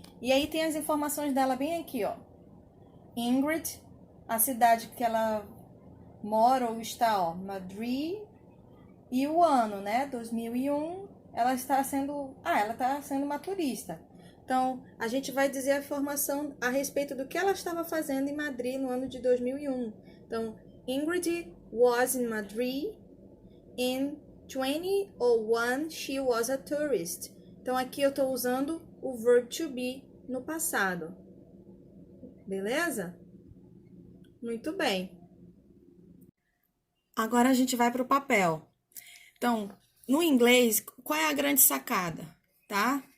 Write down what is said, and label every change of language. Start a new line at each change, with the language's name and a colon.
Portuguese: E aí tem as informações dela bem aqui, ó. Ingrid, a cidade que ela mora ou está, ó, Madrid. E o ano, né? 2001, ela está sendo uma turista. Então, a gente vai dizer a informação a respeito do que ela estava fazendo em Madrid no ano de 2001. Então,
English: Ingrid was in Madrid in 2001, she was a tourist.
Portuguese: Então, aqui eu estou usando o verb to be no passado. Beleza? Muito bem. Agora a gente vai para o papel. Então, no inglês, qual é a grande sacada, tá?